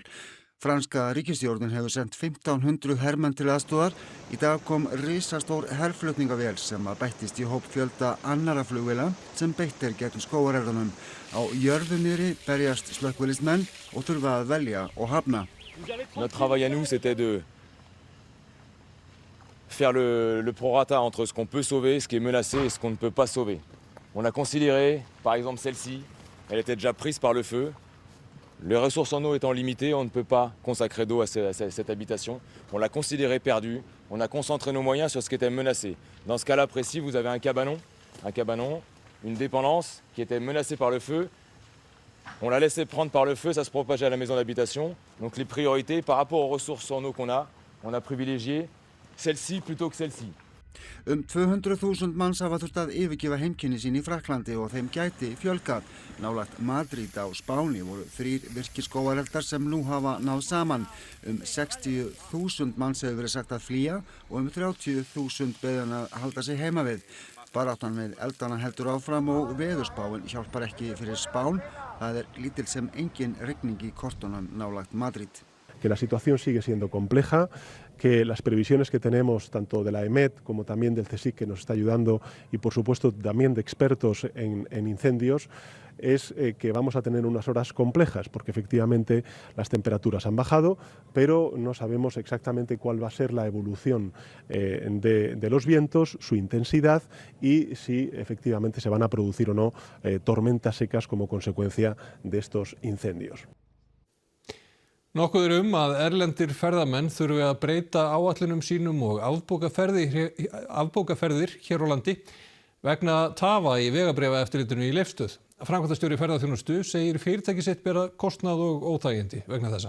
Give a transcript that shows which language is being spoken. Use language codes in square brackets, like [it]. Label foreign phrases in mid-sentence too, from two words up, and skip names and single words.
[is] Franska ríkisstjórnin hefur sendt 1500 hermenn til aðstoðar. Í dag kom risastór herflutningavél sem bættist í hóp fjölda annarra flugvéla sem beitt gegn skógareldunum. Á jörðu niðri berjast slökkviliðsmenn og þurfa að velja og hafna. [fr] Notre travail à nous, c'était de faire le prorata entre ce qu'on peut sauver, ce qui est menacé et ce qu'on ne peut pas sauver. On a considéré, par exemple celle-ci, elle était déjà prise par le feu. Les ressources en eau étant limitées, on ne peut pas consacrer d'eau à cette habitation. On l'a considérée perdue, on a concentré nos moyens sur ce qui était menacé. Dans ce cas-là précis, vous avez un cabanon, une dépendance qui était menacée par le feu. On l'a laissé prendre par le feu, ça se propageait à la maison d'habitation. Donc les priorités par rapport aux ressources en eau qu'on a, on a privilégié celle-ci plutôt que celle-ci. [is] 200.000 manns hafa þurft að yfirgefa heimkynni sín í Frakklandi og þeim gæti fjölgað. Nálægt Madrid á Spáni voru 3 virkir skógareldar sem nú hafa náð saman. 60.000 manns hefur verið sagt að flýja og 30.000 beðin að halda sig heima við. Baráttan við eldana heldur áfram og veðurspáin hjálpar ekki fyrir Spán. Það lítil sem engin rigning í kortunum nálægt Madrid. [es] Que la situación sigue siendo compleja, que las previsiones que tenemos tanto de la EMET como también del CSIC que nos está ayudando y por supuesto también de expertos en incendios es que vamos a tener unas horas complejas porque efectivamente las temperaturas han bajado, pero no sabemos exactamente cuál va a ser la evolución de los vientos, su intensidad y si efectivamente se van a producir o no tormentas secas como consecuencia de estos incendios. [is] Nokkuð að erlendir ferðamenn þurfi að breyta áætlunum sínum og afbókaferðir hér á landi vegna tafa í vegabréfaeftirlitinu í Leifsstöð. Framkvæmdastjóri ferðaþjónustu segir fyrirtæki sitt bera kostnað og óþægindi vegna þessa.